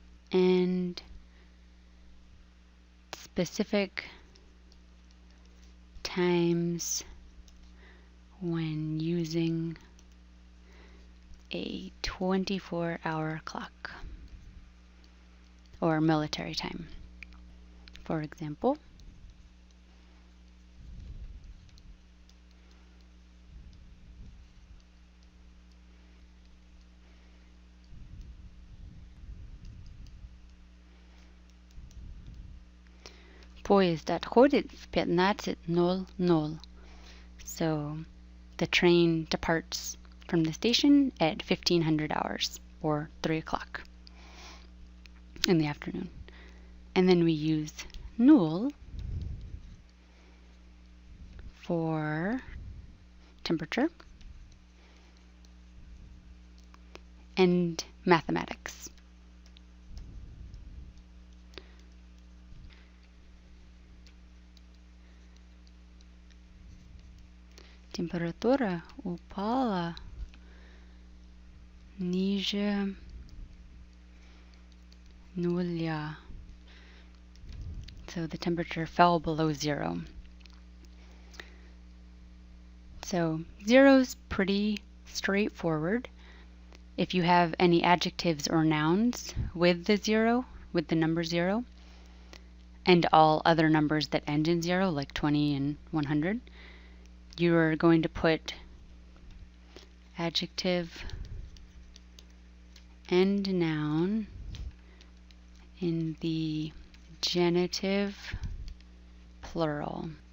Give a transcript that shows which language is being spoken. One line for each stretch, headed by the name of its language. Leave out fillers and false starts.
English: and specific times when using a 24-hour clock or military time. For example,
Russian: поезд отходит в 15:00.
English: So the train departs from the station at 1500 hours, or 3 o'clock in the afternoon. And then we use nul for temperature and mathematics.
Russian: Температура упала ниже нуля.
English: So the temperature fell below 0. So 0's pretty straightforward. If you have any adjectives or nouns with the 0, with the number 0, and all other numbers that end in 0, like 20 and 100, you are going to put adjective and noun in the genitive plural.